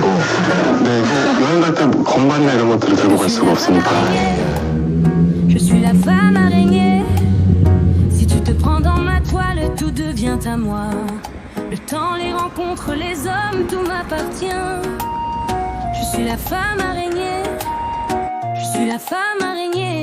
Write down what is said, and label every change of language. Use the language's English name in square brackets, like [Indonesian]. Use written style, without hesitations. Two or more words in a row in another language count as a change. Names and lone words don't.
[Korean] 네, 여행 갈 때 건반이나 이런 것들을 들고 갈 수가 없으니까. [French] Je suis la femme araignée. Si tu te prends dans ma toile, tout devient à moi. Le temps, les rencontres, les hommes, tout m'appartient. Je suis la femme araignée. Je suis la femme araignée.